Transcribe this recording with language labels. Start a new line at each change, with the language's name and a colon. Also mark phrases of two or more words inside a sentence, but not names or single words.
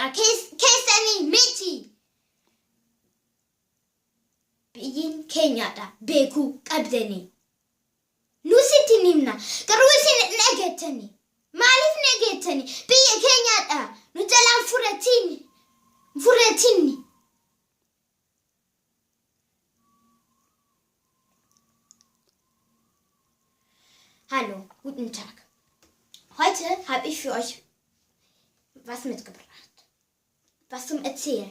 Oromo: Keessanii miti. Biyyiin keenyadha. Beekuu qabdanii. Nu sitti himna. Garuu isin dhageettanii. Maaliif dhageettanii? Biyya keenyadha. Nu jalaa fudhatini.
German: Hallo, guten Tag. Heute habe ich für euch was mitgebracht. Was zum Erzählen.